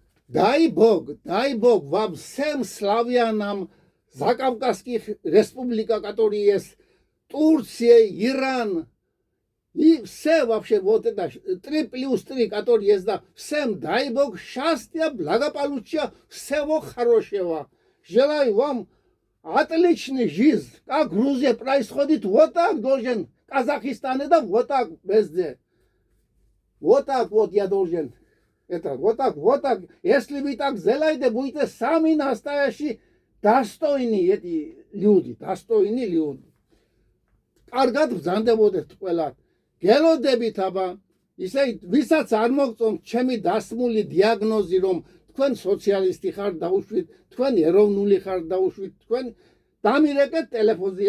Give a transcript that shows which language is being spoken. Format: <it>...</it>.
<ru>Дай Бог вам всем славянам Закавказских республик, которые есть, Турция, Иран, и все вообще вот это 3+3, которые есть, да, всем дай Бог счастья, благополучия, всего хорошего. Желаю вам отличной жизни. Как Грузия происходит, вот так должен, Казахстан, да, вот так везде. Вот так вот я должен. Это вот так. Если вы так сделаете, будете сами настоящие достойные эти люди, достойные люди.</ru> <ka>Каргат бзанდებოდეთ ყველა. გელოდებით აბა, ისე ვისაც არ მოგწონთ ჩემი დასმული დიაგნოზი, რომ თქვენ სოციალისტი ხართ დაუშვით, თქვენ ეროვნული ხართ დაუშვით, თქვენ დამირეკეთ ტელეფონზე.</ka>